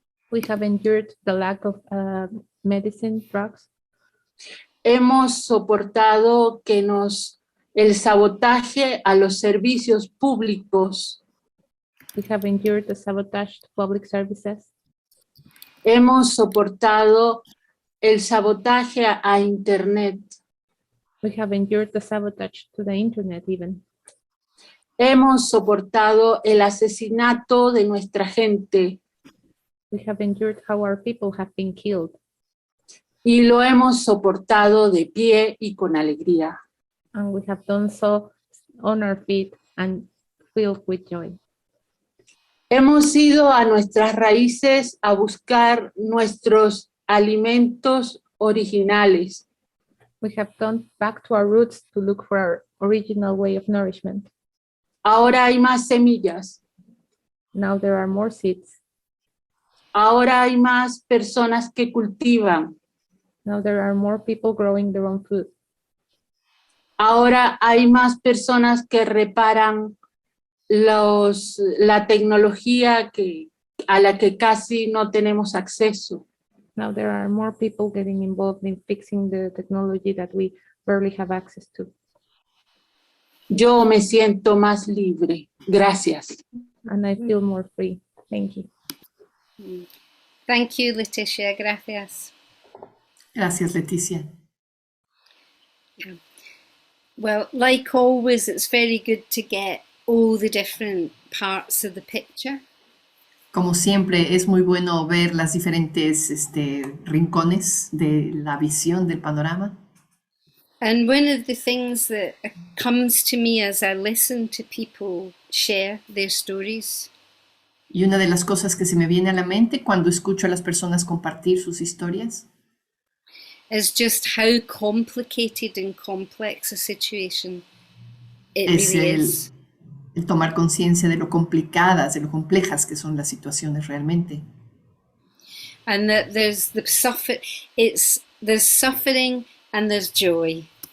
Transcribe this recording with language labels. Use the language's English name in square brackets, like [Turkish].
[English] We have endured the lack of medicine, drugs. [Spanish] Hemos soportado el sabotaje a los servicios públicos. [English] We have endured the sabotage to public services. [Spanish] Hemos soportado el sabotaje a Internet. [English] We have endured the sabotage to the Internet even. [Spanish] Hemos soportado el asesinato de nuestra gente. [English] We have endured how our people have been killed. [Spanish] Y lo hemos soportado de pie y con alegría. [English] And we have done so on our feet and filled with joy. [Spanish] Hemos ido a nuestras raíces a buscar nuestros alimentos originales. [English] We have gone back to our roots to look for our original way of nourishment. [Spanish] Ahora hay más semillas. [English] Now there are more seeds. [Spanish] Ahora hay más personas que cultivan. [English] Now there are more people growing their own food. [Spanish] Ahora hay más personas que reparan la tecnología a la que casi no tenemos acceso. [English] Now there are more people getting involved in fixing the technology that we barely have access to. [Spanish] Yo me siento más libre. Gracias. [English] And I feel more free. Thank you. Thank you, Leticia. [Spanish] Gracias. Gracias, Leticia. Yeah. [English] Well, like always, it's very good to get all the different parts of the picture. [Spanish] Como siempre, es muy bueno ver las diferentes rincones de la visión del panorama. [English] And one of the things that comes to me as I listen to people share their stories. [Spanish] Y una de las cosas que se me viene a la mente cuando escucho a las personas compartir sus historias [English] is just how complicated and complex a situation it really is. [Spanish] El tomar conciencia de lo complicadas, de lo complejas que son las situaciones realmente. [English] And that there's suffering and there's joy.